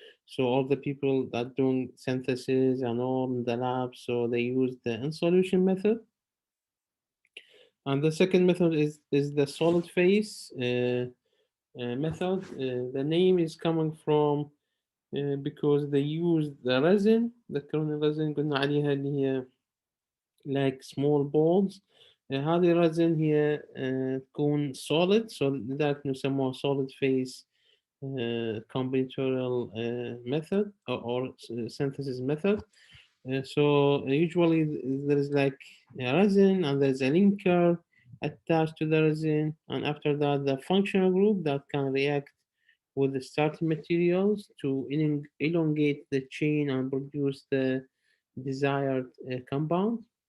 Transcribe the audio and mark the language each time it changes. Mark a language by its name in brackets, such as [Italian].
[English] So all the people that doing synthesis and all in the lab, so they use the in solution method. And the second method is the solid phase method. The name is coming from because they use the resin. [Arabic] ذكروني الرزن قلنا عليها اللي هي [English] like small balls. [Arabic] هذه الرزن هي تكون [English] solid, so [Arabic] لذلك نسموها [English] solid phase combinatorial method or synthesis method. So usually there is like a resin and there's a linker attached to the resin, and after that the functional group that can react with the starting materials to elongate the chain and produce the desired compound.